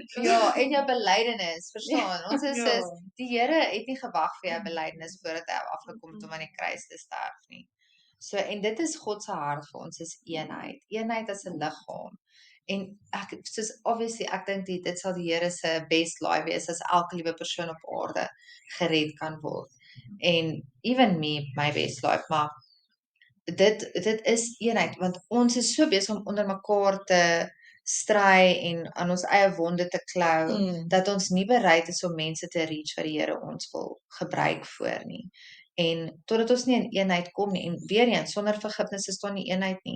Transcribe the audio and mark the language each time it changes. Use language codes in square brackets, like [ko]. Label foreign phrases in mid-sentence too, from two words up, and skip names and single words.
[af] En jou belydenis, verstaan? Ons is die Here het nie gewag vir jou belydenis voordat hy afgekom het om aan die kruis te sterf nie. So en dit is God se hart vir ons is eenheid as 'n liggaam. En soos obviously, ek dink dit sal die Here se [en] best lie [af] wees as elke liewe persoon op aarde gered kan word. [en] En even me, my best life, [af] maar dit is eenheid, want ons is so besig om onder mekaar te stry en aan ons eie wonde te klou, dat ons nie bereid is om mense te reach wat die Here ons wil gebruik voor nie. En totdat ons nie in eenheid kom nie, en weer eens, sonder vergifnis is daar nie eenheid nie.